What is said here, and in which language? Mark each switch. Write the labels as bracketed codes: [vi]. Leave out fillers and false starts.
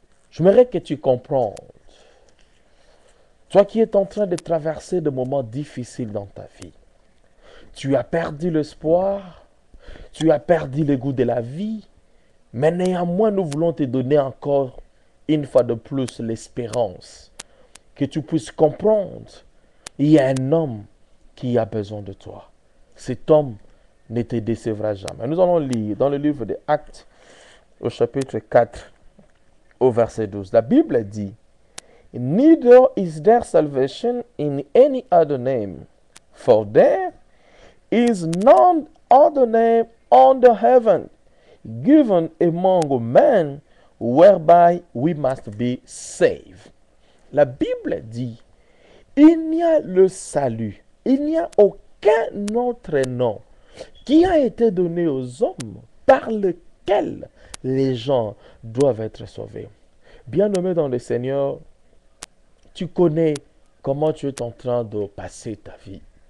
[fr] J'aimerais que tu comprennes, toi qui es en train de traverser des moments difficiles dans ta vie, tu as perdu l'espoir, tu as perdu le goût de la vie, mais néanmoins nous voulons te donner encore une fois de plus l'espérance que tu puisses comprendre. Il y a un homme qui a besoin de toi. Cet homme ne te décevra jamais. Nous allons lire dans le livre des Actes au chapitre 4 au verset 12. La Bible dit, [en] Neither is there salvation in any other name, for there is none other name under heaven given among men whereby we must be saved. [fr] La Bible dit, il n'y a le salut, il n'y a aucun autre nom qui a été donné aux hommes par lequel les gens doivent être sauvés. Bien-aimé dans le Seigneur, tu connais comment tu es en train de passer ta vie.